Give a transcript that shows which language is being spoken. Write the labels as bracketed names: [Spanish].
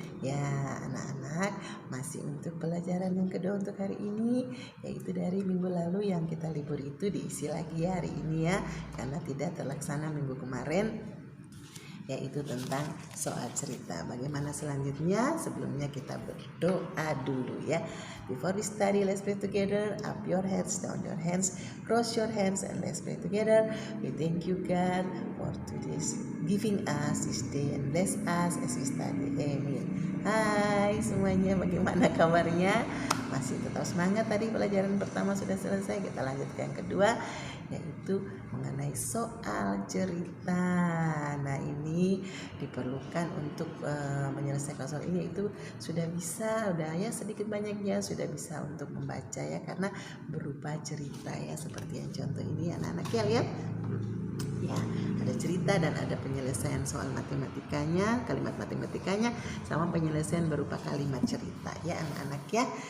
[Indonesian] Ya, anak-anak, masih untuk pelajaran yang kedua untuk hari ini, yaitu dari minggu lalu yang kita libur itu diisi lagi ya hari ini ya, karena tidak terlaksana minggu kemarin, yaitu tentang soal cerita. Bagaimana selanjutnya? Sebelumnya kita berdoa dulu ya. [English] Before we study, let's pray together. Up your heads, down your hands, cross your hands, and let's pray together. We thank you God for today's giving us this day and bless us as we study. Amen. [Indonesian] Hai semuanya, bagaimana kabarnya? Masih tetap semangat? Tadi pelajaran pertama sudah selesai, kita lanjut ke yang kedua, yaitu mengenai soal cerita. Nah ini diperlukan untuk menyelesaikan soal ini, itu sudah bisa, udah ya sedikit banyaknya sudah bisa untuk membaca ya, karena berupa cerita ya, seperti yang contoh ini anak-anak ya lihat ya, ada cerita dan ada penyelesaian soal matematikanya, kalimat matematikanya, sama penyelesaian berupa kalimat cerita ya anak-anak ya.